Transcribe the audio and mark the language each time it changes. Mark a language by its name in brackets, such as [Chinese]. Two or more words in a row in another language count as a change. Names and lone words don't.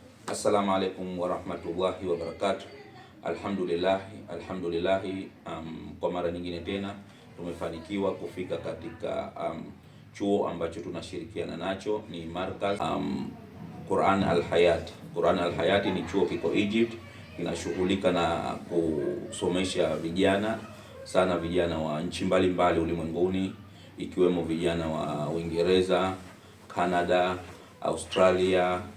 [Arabic] السلام عليكم ورحمة الله وبركاته. Alhamdulillah, [Swahili] kwa mara nyingine tena tumefanikiwa kufika katika chuo ambacho tunashirikiana nacho, ni Markaz Quran Al-Hayat. Quran Al-Hayat ni chuo kiko Egypt, kinashughulika na kusomesha vijana wa nchi mbalimbali ulimwenguni, ikiwemo vijana wa Uingereza, Canada, Australia,